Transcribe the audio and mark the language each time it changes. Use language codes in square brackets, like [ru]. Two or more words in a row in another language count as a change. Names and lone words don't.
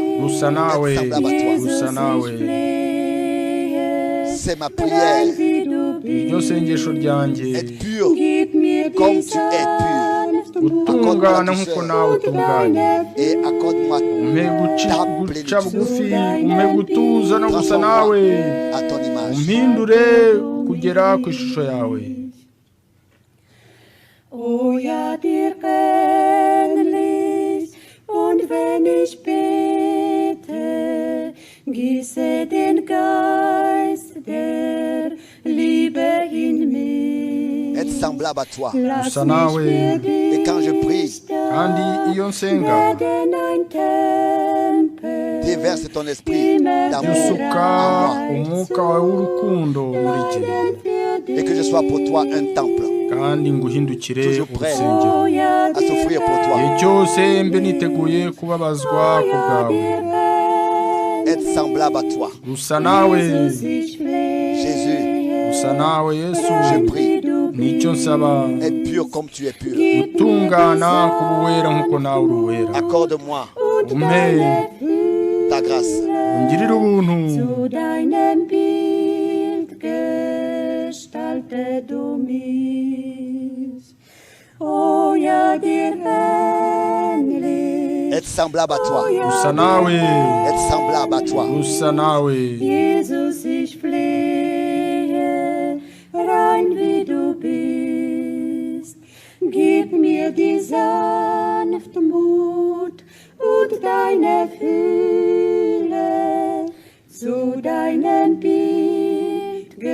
[fr] Être semblable à toi. C'est ma prière. Être pur comme tu es pur. Accorde-moi la douceur et accorde-moi ta plénitude. Transforme-moi à ton image. [de] Oh ja, dir kennlich, und wenn ich bete, gieße den Geist der Liebe in mich. [fr] Être semblable à toi. Et quand je prie, déverse ton esprit d'amour en moi. Et que je sois pour toi un temple. Toujours prêt à souffrir pour toi. Être semblable à toi. Jésus, je prie. Être pur comme tu es pur. Accorde-moi ta grâce. [de] Gestalte du mich, oh ja, dir ähnlich. [fr] Être semblable à toi. Être semblable à toi. [de] Jesus, ich flehe, rein wie du bist. Gib mir die Sanftmut und deine Fülle zu deinem Bild.